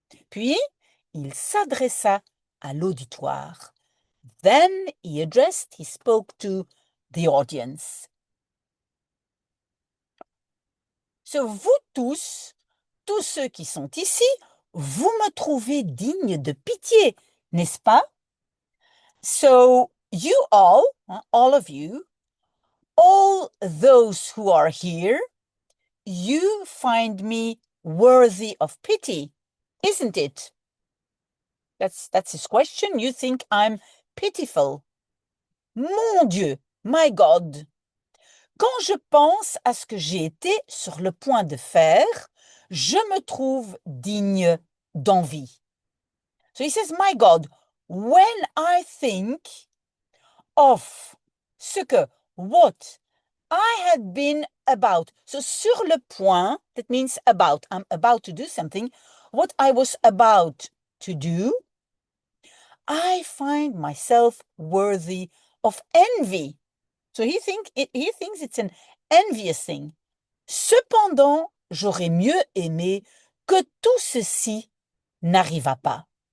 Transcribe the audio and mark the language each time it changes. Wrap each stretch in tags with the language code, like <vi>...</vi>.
<fr>Puis, il s'adressa à l'auditoire.</fr> <en>Then he spoke to the audience.</en> <fr>So, vous tous ceux qui sont ici, vous me trouvez digne de pitié, n'est-ce pas?</fr> <en>So, you all of you, all those who are here, you find me worthy of pity, isn't it? That's his question. You think I'm pitiful. Mon Dieu, my God.</en> <fr>Quand je pense à ce que j'ai été sur le point de faire, je me trouve digne d'envie.</fr> <en>So he says, my God, when I think of what I had been about. So sur le point, that means about. I'm about to do something. What I was about to do, I find myself worthy of envy. So he thinks it's an envious thing.</en> <fr>Cependant, j'aurais mieux aimé que tout ceci n'arrivât pas.</fr>